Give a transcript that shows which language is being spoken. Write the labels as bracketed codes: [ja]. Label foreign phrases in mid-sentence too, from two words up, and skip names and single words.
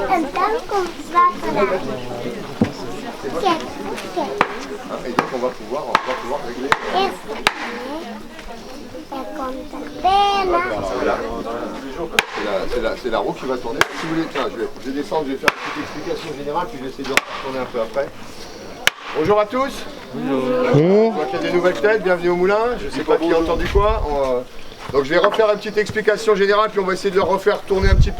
[pt] Então, como vai falar? [fr] Et donc on va pouvoir régler. [pt] Esse aqui é conta pena. [fr] C'est la roue qui va tourner. Si vous voulez, tiens, je vais descendre, je vais faire une petite explication générale, puis je vais essayer de tourner un peu après. Bonjour à tous. Bonjour. Je vois qu'il y a des nouvelles têtes, bienvenue au moulin. Je ne sais pas qui a entendu quoi. Donc je vais refaire une petite explication générale, puis on va essayer de le refaire tourner un petit peu.